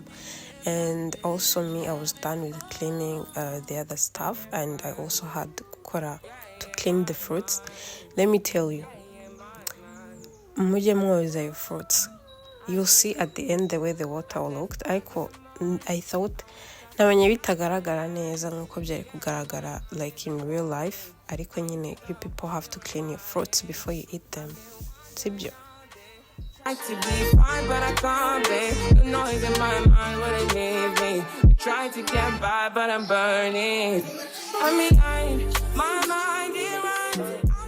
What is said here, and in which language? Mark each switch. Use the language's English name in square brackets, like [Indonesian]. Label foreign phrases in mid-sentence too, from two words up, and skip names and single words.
[English] And also me, I was done with cleaning the other stuff, and I also had to clean the fruits. Let me tell you, [Kinyarwanda] mujye mwoza [English] your fruits. You'll see at the end the way the water looked. I thought [Kinyarwanda] nabonye bitagaragara neza nkuko byari kugaragara [English] like in real life, [Kinyarwanda] ariko nyine [English] you people have to clean your fruits before you eat them. [Kinyarwanda] Sibyo. [English] I like to be fine, but I can't be. The noise in my mind wouldn't leave me. I try to get by, but I'm burning. I'm in line, my mind it runs.